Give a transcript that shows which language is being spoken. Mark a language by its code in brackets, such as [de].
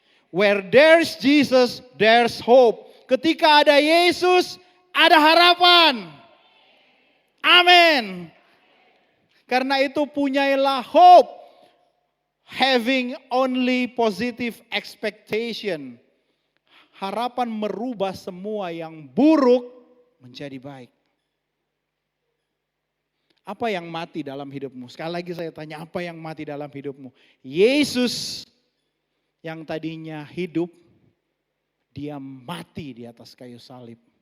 [en] Where there's Jesus, there's hope. [id] Ketika ada Yesus, ada harapan. Amin. Karena itu punyailah hope. [en] Having only positive expectation. [id] Harapan merubah semua yang buruk menjadi baik. Apa yang mati dalam hidupmu? Sekali lagi saya tanya, apa yang mati dalam hidupmu? Yesus yang tadinya hidup, dia mati di atas kayu salib.